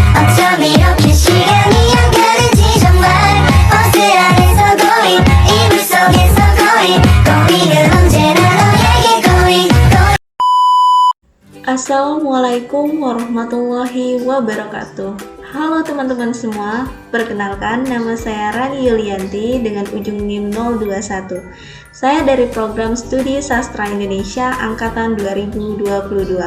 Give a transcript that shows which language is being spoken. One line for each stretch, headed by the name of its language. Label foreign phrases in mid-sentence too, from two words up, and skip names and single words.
Korean: 어쩜 이렇게 시간이 안 가는지 정말 버스 안에서 고이 이불 속에서 고이 고이는 언제나 너에게 고이
Arabic: السلام عليكم ورحمة الله وبركاته.
Indonesian: Halo teman-teman semua, perkenalkan nama saya Rani Yulianti dengan ujung NIM 021. Saya dari program Studi Sastra Indonesia angkatan 2022.